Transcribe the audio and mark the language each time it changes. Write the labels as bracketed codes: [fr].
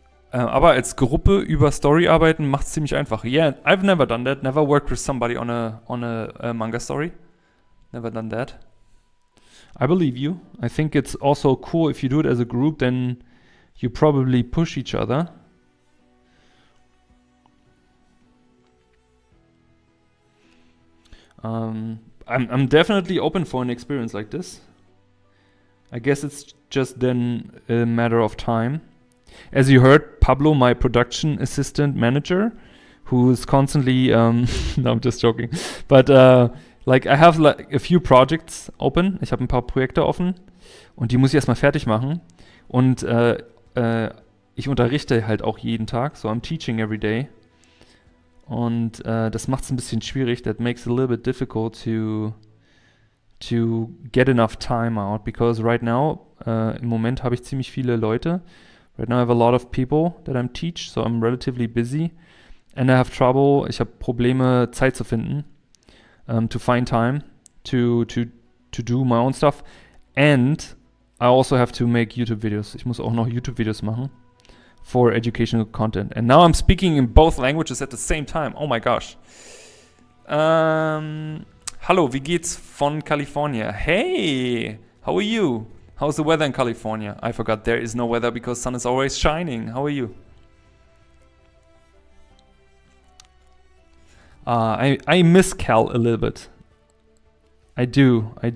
[de] Aber als Gruppe über Story arbeiten macht es ziemlich einfach. [en] Yeah, I've never done that. Never worked with somebody on a manga story. Never done that. I believe you. I think it's also cool if you do it as a group, then you probably push each other. I'm definitely open for an experience like this. I guess it's just then a matter of time. As you heard, Pablo, my production assistant manager, who is constantly, no, I'm just joking. But like I have like a few projects open. [de] Ich habe ein paar Projekte offen und die muss ich erstmal fertig machen. Und ich unterrichte halt auch jeden Tag, [en] so I'm teaching every day. [de] Und das macht es ein bisschen schwierig. [en] That makes it a little bit difficult to get enough time out, because right now, [de] im Moment habe ich ziemlich viele Leute. [en] Right now I have a lot of people that I'm teach, so I'm relatively busy. And I have trouble, [de] ich habe Probleme, Zeit zu finden, [en] to find time to do my own stuff. And I also have to make YouTube videos. [de] Ich muss auch noch YouTube Videos machen [en] for educational content. And now I'm speaking in both languages at the same time. Oh my gosh. [de] Hallo, wie geht's von California? [en] Hey, how are you? How's the weather in California? I forgot, there is no weather because sun is always shining. How are you? I miss Cal a little bit. I do.